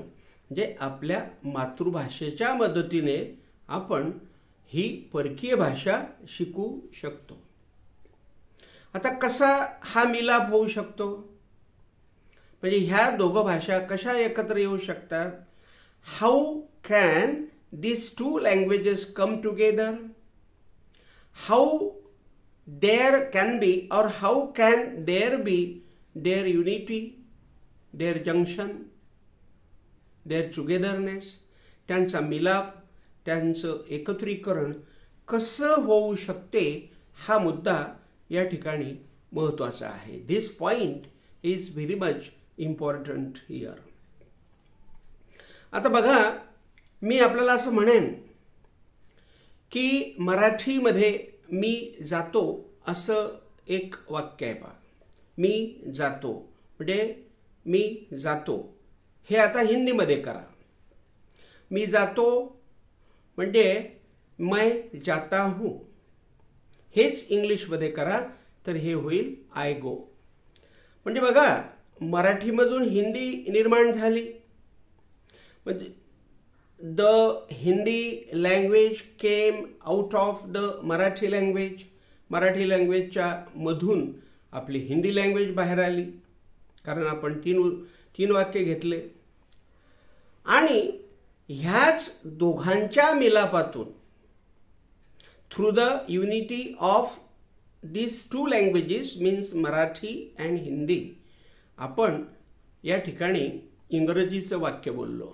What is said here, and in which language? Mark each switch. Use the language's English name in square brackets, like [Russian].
[Marathi] म्हणजे आपल्या मातृभाषेच्या मदतीने आपण ही परकीय भाषा शिकू शकतो. आता कसा हा मिलाप होऊ शकतो, म्हणजे ह्या दोघं भाषा कशा एकत्र येऊ शकतात. [English] how can these two languages come together, how there can be or how can there be their unity, their junction, their togetherness, [Marathi] त्यांचा मिलाप, त्यांचं एकत्रीकरण कसं होऊ शकते, हा मुद्दा या ठिकाणी महत्त्वाचा आहे. [English] This point is very much important here. [Marathi] आता बघा, मी आपल्याला असं म्हणेन की मराठीमध्ये मी जातो असं एक वाक्य आहे पहा. मी जातो म्हणजे मी जातो, हे आता हिंदीमध्ये करा. मी जातो म्हणजे [Hindi] मैं जाता हूँ, [Marathi] हेच इंग्लिशमध्ये करा तर हे होईल [English] I go. [Marathi] म्हणजे बघा, मराठीमधून हिंदी निर्माण झाली, म्हणजे [English] the Hindi language came out of the Marathi language. [Marathi] Marathi लँग्वेजच्या मधून आपली हिंदी लँग्वेज बाहेर आली, कारण आपण तीन वाक्य घेतले. आणि ह्याच दोघांच्या मिलापातून [English] through the unity of these two languages means [Marathi] Marathi and Hindi, आपण या ठिकाणी इंग्रजीचं वाक्य बोललो.